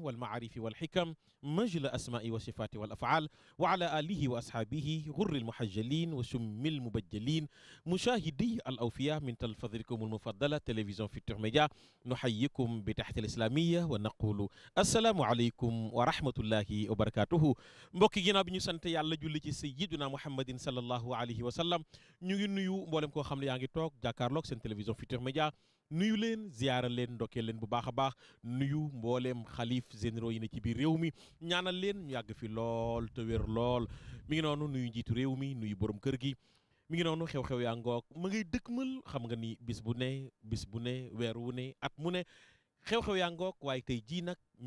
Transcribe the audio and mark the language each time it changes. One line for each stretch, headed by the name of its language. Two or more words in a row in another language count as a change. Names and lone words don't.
Arabic: والمعارف والحكم مجل الأسماء والصفات والأفعال وعلى آله وأصحابه غر المحجلين وشم المبجلين مشاهدي الأوفياء من تلفزيونكم المفضلة تلفزيون فيتور ميديا نحييكم بتحية الإسلامية ونقول السلام عليكم ورحمة الله وبركاته
Wolof: mbokki ginnaaw bi ñu sant yàlla julli ci sayyiduna muhammadin sallallahu alayhi wa sallam ñu ngi nuyu mboolem koo xam ne yaa ngi toog jàkkaarloog seen télévision Futurs Médias nuyu leen ziyaara leen ndokkee leen bu baax a baax nuyu mbooleem xalif généraux yi ne ci biir réew mi ñaanal leen ñu yàgg fi lool te wér lool mi ngi noonu nuyu njiitu réew mi nuyu borom kër gi mi ngi noonu xew-xew yaa ngoog ma ngay dëkkmal xam nga ni bis bu ne weer wu ne at mu ne xew-xew yaa ngoog waaye tey jii nag mi